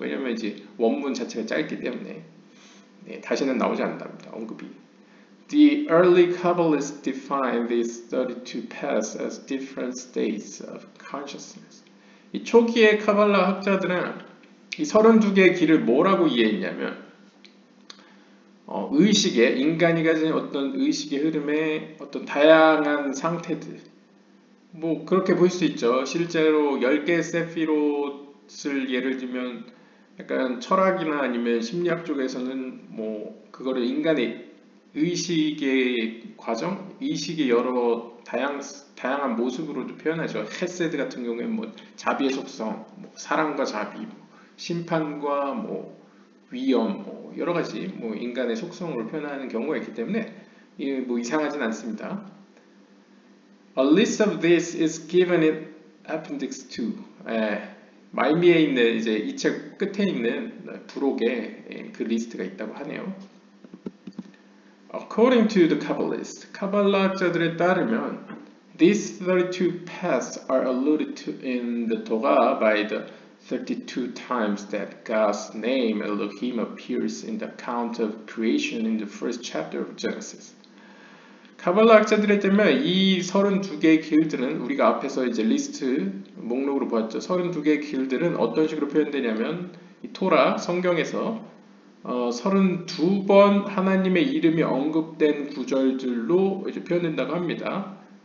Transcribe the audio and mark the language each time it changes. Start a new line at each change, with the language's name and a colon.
Korean: 왜냐면 이제 원문 자체가 짧기 때문에 다시는 나오지 않는답니다. 언급이.
English: The early Kabbalists defined these 32 paths as different states of consciousness.
Korean: 이 초기의 카발라 학자들은 이 32개의 길을 뭐라고 이해했냐면 의식의 인간이 가진 어떤 의식의 흐름의 어떤 다양한 상태들 뭐 그렇게 볼 수 있죠. 실제로 10개의 세피롯을 예를 들면 약간 철학이나 아니면 심리학 쪽에서는 뭐 그거를 인간의 의식의 과정, 의식의 여러 다양한 모습으로도 표현하죠. 헤세드 같은 경우에는 뭐 자비의 속성, 뭐 사랑과 자비, 뭐 심판과 뭐 위험, 뭐 여러 가지 뭐 인간의 속성으로 표현하는 경우가 있기 때문에 뭐 이상하진 않습니다.
English: A list of this is given in Appendix 2.
Korean: 말미에 있는 이제 이 책 끝에 있는 부록에 그 리스트가 있다고 하네요.
English: According to the Kabbalists,
Korean: 카발라 학자들에 따르면
English: these 32 paths are alluded to in the Torah by the 32 times that God's name Elohim appears in the account of creation in the first chapter of Genesis.
Korean: 카발라 학자들에 따르면 이 32개의 길들은 우리가 앞에서 이제 리스트 목록으로 보았죠. 32개의 길들은 어떤 식으로 표현되냐면 이 토라 성경에서 32번 하나님의 이름이 언급된 구절들로 이제 표현된다고 합니다.